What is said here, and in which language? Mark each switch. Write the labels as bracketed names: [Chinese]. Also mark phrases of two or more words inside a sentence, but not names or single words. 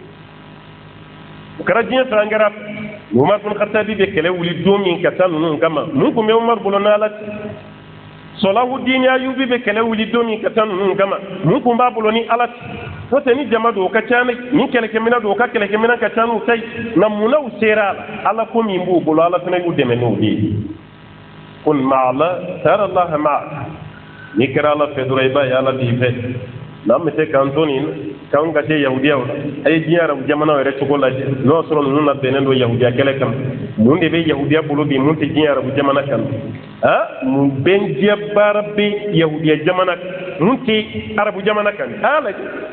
[Bambara] o kɛra diɲɛ fɛ an kɛra umar bin khatabi bɛ kɛlɛ wuli don min ka taa ninnu kama mun tun bɛ umar bolo n'ala sɔlahudin ayubi bɛ kɛlɛ wuli don min ka taa ninnu kama mun tun b'a bolo ni ala n'o tɛ ni jama don o ka ca ni kɛlɛkɛminɛ don o ka kɛlɛkɛminɛ ka ca n'u ta ye nka munna u sera a la ala ko min b'u bolo ala fana y'u dɛmɛ n'o de ye kun ma'ala tara allaha ma'a n'i kɛra ala fɛ dɔrɔn i b'a ye ala b'i fɛ n'an bɛ se k'an to nin k'anw ka se yahudiyaw la a ye diɲɛ arabu jamanaw yɛrɛ cogo lajɛ n'o y'a sɔrɔ ninnu labɛnnen don yahudiya kɛlɛ kama mun de bɛ yahudiya bolo bi mun tɛ diɲɛ arabu jamana kan mun bɛnjɛ baara bɛ yahudiya jamana kan mun tɛ arabu jamana kan a lajɛ